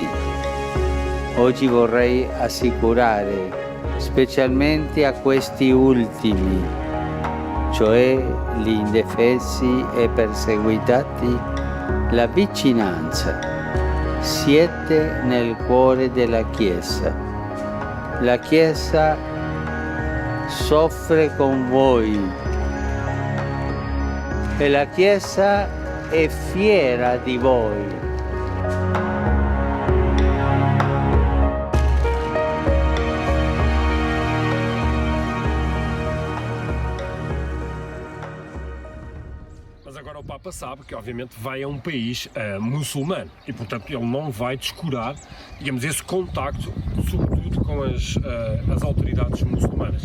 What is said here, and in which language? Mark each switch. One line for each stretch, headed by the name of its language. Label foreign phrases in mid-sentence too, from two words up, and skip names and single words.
Italian: Oggi vorrei assicurare, specialmente a questi ultimi, cioè gli indifesi e perseguitati, la vicinanza. Siete nel cuore della Chiesa. La Chiesa soffre con voi e la Chiesa è fiera di voi.
Portuguese: Mas agora o Papa sabe que, obviamente, vai a um país muçulmano e, portanto, ele não vai descurar, digamos, esse contacto, sobretudo com as autoridades muçulmanas.